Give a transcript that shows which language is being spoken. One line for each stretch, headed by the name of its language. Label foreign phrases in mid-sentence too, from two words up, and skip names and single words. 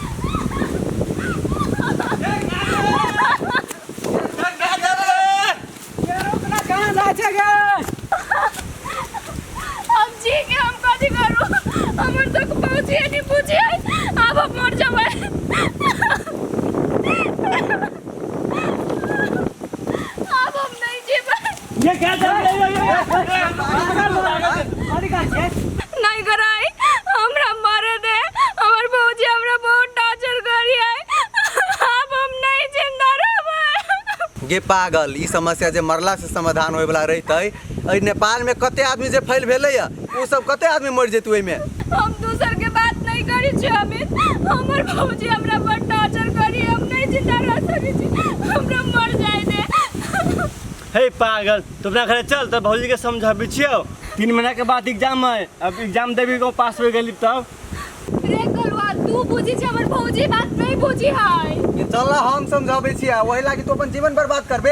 Maithili: अब जी के हम कथी करू हमर तक पहुंची नहीं पूछी अब हम मर जाबे अब हम नहीं जीबे ये काजल नहीं कराई हमरा मारे दे हमर भौजी हमरा बहुत टॉर्चर करी है अब हम नहीं जिंदा रहबै गे पागल ई समस्या जे मरला से समाधान होय वाला रहतै अइ नेपाल में कते आदमी जे फैल भेलै या उ सब कते आदमी मर जेतै ओइ में हम दूसर के बात नहीं करी छी अमित हमर भौजी हमरा पर टॉर्चर करी हम नहीं जिंदा रह सकै छी हमरा मर जाए दे हे पागल तू अपना घरे चल तो भौजी के समझाबी छियो 3 महीना के बाद एग्जाम है अब एग्जाम देबी को पास हो गेली तब रे कलवा तू बुझी छ हमर भौजी बात नहीं बुझी है ये चल हम समझाबै छियै ओहि लागी तू अपन जीवन बर्बाद करबे